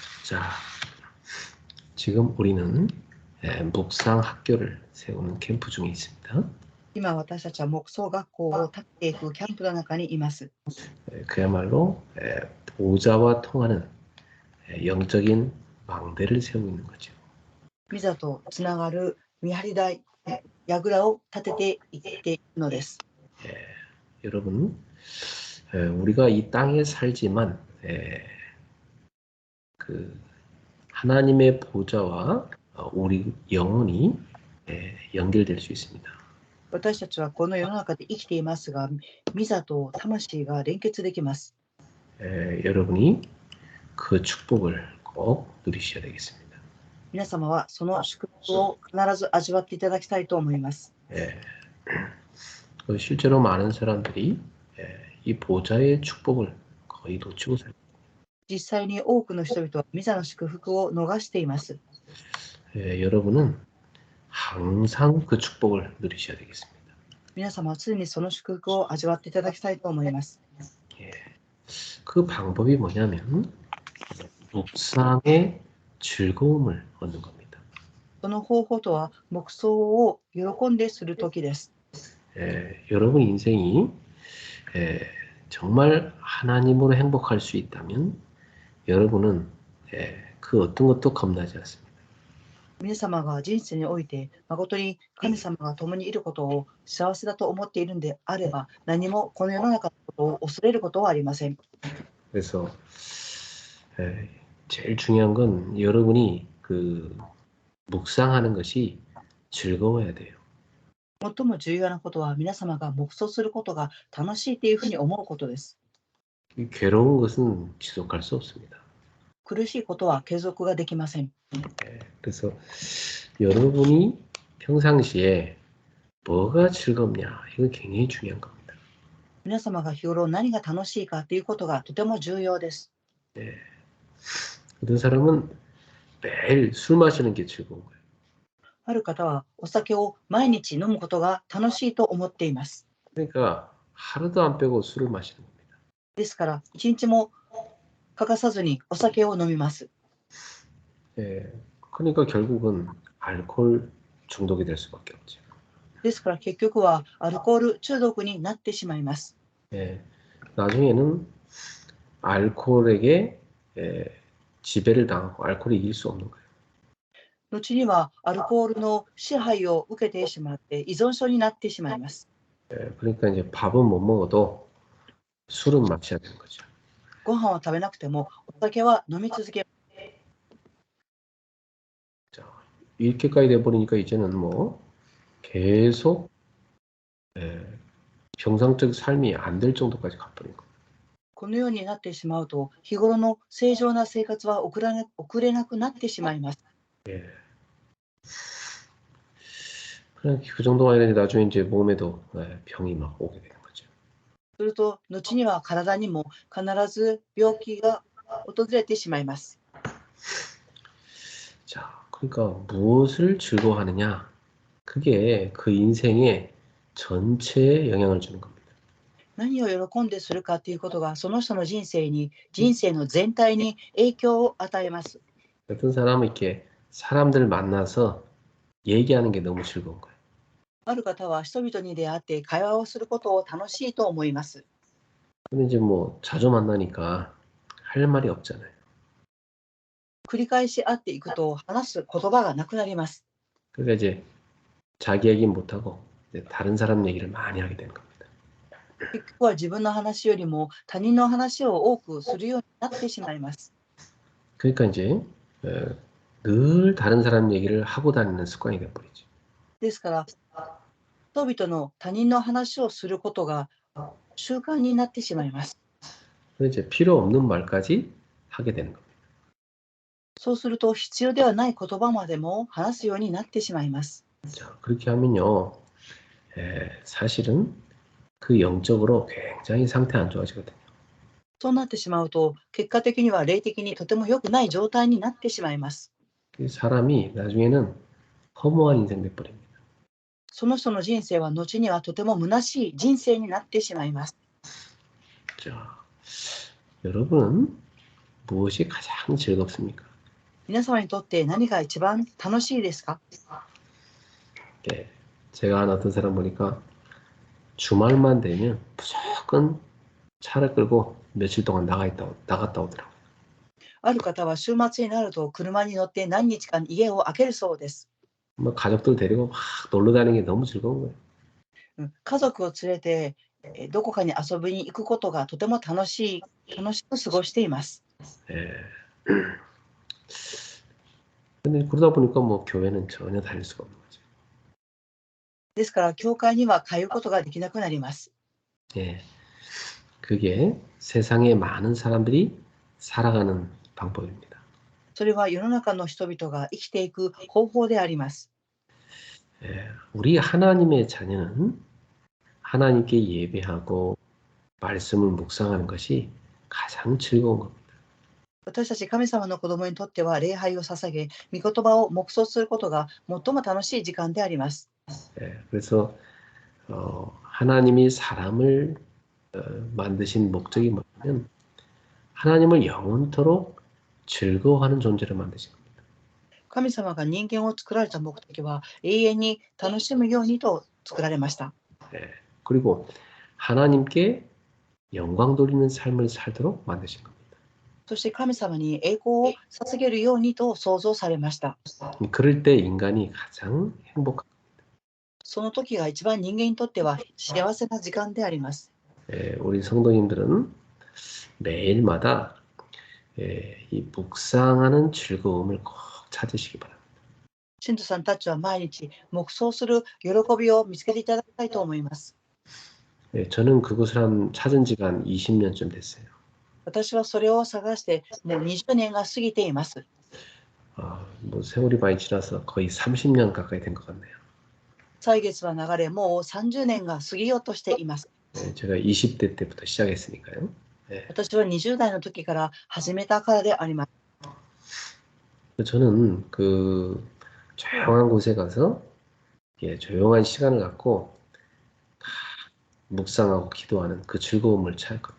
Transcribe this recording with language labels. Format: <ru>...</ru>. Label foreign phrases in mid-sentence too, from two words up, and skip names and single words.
<ko>자, 지금 우리는 묵상 학교를 세우는 캠프 중에 있습니다.</ko> <ja>今私たちは木葬学校を建てていくキャンプの中にいます。</ja> <ko>그야말로 보좌와 통하는 영적인 망대를 세우고 있는 거죠.</ko> <ja>御座とつながる見張り台、櫓を立てていっているのです。</ja> <ko>여러분, 우리가 이 땅에 살지만 그 하나님의 보좌와 우리 영혼이 연결될 수 있습니다.</ko> <ja>私たちはこの世の中で生きていますが、御座と魂が連結できます。</ja> <ko>여러분이 그 축복을 꼭 누리셔야 되겠습니다.</ko> <ja>皆様はその祝福を必ず味わっていただきたいと思います。</ja> <ko>실제로 많은 사람들이 이 보좌의 축복을 거의 놓치고 살고</ko> <ja>実際に多くの人々は御座の祝福を逃しています。</ja> <ko>여러분은 항상 그 축복을 누리셔야 되겠습니다.</ko> <ja>皆様は常にその祝福を味わっていただきたいと思います。</ja> <ko>그 방법이 뭐냐면 묵상의 즐거움을 얻는 겁니다.</ko> <ja>その方法とは黙想を喜んでする時です。</ja> <ko>여러분 인생이 정말 하나님으로 행복할 수 있다면 여러분은 그 어떤 것도 겁나지 않습니다.</ko> <ja>皆様が人生において誠に神様が共にいることを幸せだと思っているのであれば、何もこの世の中のことを恐れることはありません。</ja> <ko>그래서 제일 중요한 건 여러분이 그 묵상하는 것이 즐거워야 돼요.</ko> <ja>最も重要なことは皆様が黙想することが楽しいというふうに思うことです。</ja> <ko>괴로운 것은 지속할 수 없습니다.</ko> <ja>苦しいことは継続ができません。</ja> <ko>그래서 여러분이 평상시에 뭐가 즐겁냐 이거 굉장히 중요한 겁니다.</ko> <ja>皆様が日頃何が楽しいかということがとても重要です。</ja> <ko>어떤 사람은 매일 술 마시는 게 즐거운 거예요.</ko> <ja>ある方はお酒を毎日飲むことが楽しいと思っています。</ja> <ko>그러니까 하루도 안 빼고 술을 마시는 겁니다.</ko> <ja>ですから一日も欠かさずにお酒を飲みます。</ja> <ko>그러니까 결국은 알코올 중독이 될 수밖에 없죠.</ko> <ja>ですから結局はアルコール中毒になってしまいます。</ja> <ko>나중에는 알코올에게 지배를 당하고 알코올이 이길 수 없는 거예요.</ko> <ja>後にはアルコールの支配を受けてしまって依存症になってしまいます。</ja> <ko>그러니까 이제 밥은 못 먹어도 술은 마셔야 되는 거죠.</ko> <ja>ご飯は食べなくてもお酒は飲み続け。</ja> <ko>자, 이렇게까지 돼버리니까 이제는 뭐 계속 정상적 삶이 안 될 정도까지 가버린 거예요.</ko> <ja>このようになってしまうと日頃の正常な生活は送れなくなってしまいます。</ja> <ko>그냥 그 정도가 아니라 나중에 이제 몸에도 병이 막 오게 되는 거죠.</ko> <ja>すると後には体にも必ず病気が訪れてしまいます。</ja> <ko>자, 그러니까 무엇을 즐거워하느냐? 그게 그 인생의 전체에 영향을 주는 겁니다.</ko> <ja>何を喜んでするかということがその人の人生の全体に影響を与えます。</ja> <ko>어떤 사람은 이렇게 사람들 만나서 얘기하는 게 너무 즐거운 거예요.</ko> <ja>ある方は人々に出会って会話をすることを楽しいと思います。</ja> <ko>근데 이제 뭐 자주 만나니까 할 말이 없잖아요.</ko> <ja>繰り返し会っていくと話す言葉がなくなります。</ja> <ko>그러니까 이제 자기 얘기는 못하고 이제 다른 사람 얘기를 많이 하게 되는 겁니다.</ko> <ja>結局は自分の話よりも他人の話を多くするようになってしまいます。</ja> <ko>그러니까 이제 늘 다른 사람 얘기를 하고 다니는 습관이 돼버리죠.</ko> <ja>ですから人々の他人の話をすることが習慣になってしまいます。</ja> <ko>그래서 이제 필요 없는 말까지 하게 되는 겁니다.</ko> <ja>そうすると必要ではない言葉までも話すようになってしまいます。</ja> <ko>자, 그렇게 하면요, 사실은 그 영적으로 굉장히 상태 안 좋아지거든요.</ko> <ja>そうなってしまうと結果的には霊的にとても良くない状態になってしまいます。</ja> <ko>사람이 나중에는 허무한 인생 돼버립니다.</ko> <ja>その人の人生は後にはとても虚しい人生になってしまいます。</ja> <ko>자, 여러분은 무엇이 가장 즐겁습니까?</ko> <ja>皆様にとって何が一番楽しいですか？</ja> <ko>예, 제가 아는 어떤 사람 보니까 주말만 되면 무조건 차를 끌고 며칠 동안 나갔다 오더라고요.</ko> <ja>ある方は週末になると車に乗って何日間家を空けるそうです。</ja> <ko>뭐 가족들 데리고 막 놀러 다니는 게 너무 즐거운 거예요.</ko> <ja>家族を連れてどこかに遊びに行くことがとても楽しく過ごしています。</ja> <ko>예. 근데 그러다 보니까 뭐 교회는 전혀 다닐 수가 없는 거죠.</ko> <ja>ですから教会には通うことができなくなります。</ja> <ko>예. 그게 세상에 많은 사람들이 살아가는 방법입니다.</ko> <ja>それは世の中の人々が生きていく方法であります。</ja> <ko>예. 우리 하나님의 자녀는 하나님께 예배하고 말씀을 묵상하는 것이 가장 즐거운 겁니다.</ko> <ja>私たち神様の子供にとっては礼拝を捧げ、御言葉を黙想することが最も楽しい時間であります。</ja> <ko>예. 그래서 하나님이 사람을 만드신 목적이 뭐냐면 하나님을 영원토록 즐거워하는 존재로 만드신 겁니다.</ko> <ja>神様が人間を作られた目的は永遠に楽しむようにと作られました。</ja> <ko>예. 그리고 하나님께 영광 돌리는 삶을 살도록 만드신 겁니다.</ko> <ja>そして神様に栄光を捧げるようにと創造されました。</ja> <ko>그럴 때 인간이 가장 행복합니다.</ko> <ja>その時が一番人間にとっては幸せな時間であります。</ja> <ko>예, 우리 성도님들은 매일마다 이 묵상하는 즐거움을 꼭 찾으시기 바랍니다.</ko> <ja>信徒さんたちは毎日黙想する喜びを見つけていただきたいと思います。</ja> <ko>예, 저는 그것을 찾은 지가 한 20년쯤 됐어요.</ko> <ja>私はそれを探してもう20年が過ぎています。</ja> <ko>뭐 세월이 많이 지나서 거의 30년 가까이 된 것 같네요.</ko> <ja>歳月は流れ、もう30年が過ぎようとしています。</ja> <ko>예, 제가 20대 때부터 시작했으니까요. 예.</ko> <ja>私は20代の時から始めたからであります。</ja> <ko>저는 그 조용한 곳에 가서 조용한 시간을 갖고 묵상하고 기도하는 그 즐거움을 찾을 겁니다.</ko>